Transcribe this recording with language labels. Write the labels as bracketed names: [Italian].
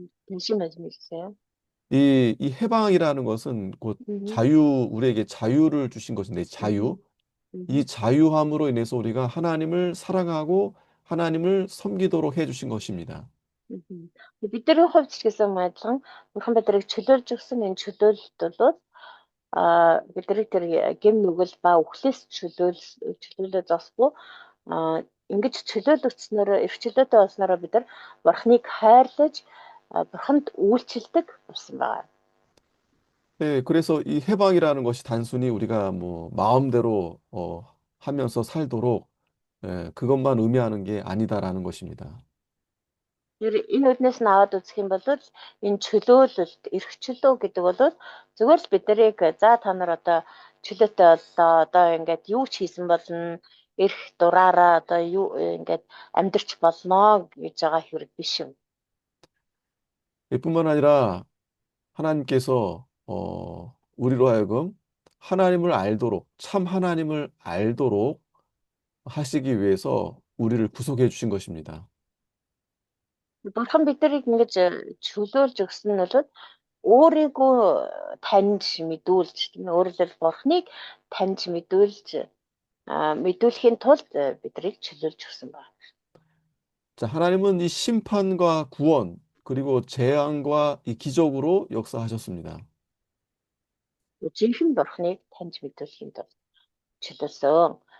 [Korean] 다시 말씀해 주세요. 이 해방이라는 것은 곧 우리에게 자유를 주신 것인데 자유. 이 자유함으로 인해서 우리가 하나님을 사랑하고 하나님을 섬기도록 해 주신 것입니다. [Mongolian] Бидний хувьд ч гэсэн адилхан Бурхан бидрийг чөлөөлж өгсөн энэ чөлөөлөлт бол бидний тэр гим нүгэл ба үхлээс чөлөөлөө зогсгүй ингэж чөлөөлөгдснөөр эрх чөлөөтэй болсноор бид нар Бурханыг хайрлаж Бурханд үйлчлдэг болсон байна. [Korean] 네, 그래서 이 해방이라는 것이 단순히 우리가 뭐 마음대로 하면서 살도록 그것만 의미하는 게 아니다라는 것입니다. [Mongolian] Тэр энэ үднээс нь аваад үзэх юм бол энэ чөлөөлөлт, эрх чөлөө гэдэг бол зүгээр л биднийг за та нар одоо чөлөөтэй боллоо, одоо ингээд юу ч хийсэн болно, эрх дураараа одоо юу ингээд амьдрч болно гэж байгаа хэрэг биш юм. [Korean] 뿐만 아니라 하나님께서 우리로 하여금 하나님을 알도록 참 하나님을 알도록 하시기 위해서 우리를 구속해 주신 것입니다. [Mongolian] Бурхан биднийг ингэж чөлөөлж өгсөн нь бол өөрийгөө таньж мэдүүлж, тийм ээ, өөрөөр хэлбэл Бурханыг таньж мэдүүлэхийн тулд биднийг чөлөөлж өгсөн байна. [Korean] 자, 하나님은 이 심판과 구원 그리고 재앙과 이 기적으로 역사하셨습니다. [Mongolian] Жинхэнэ Бурханыг таньж мэдүүлэхийн тулд чөлөөсөн.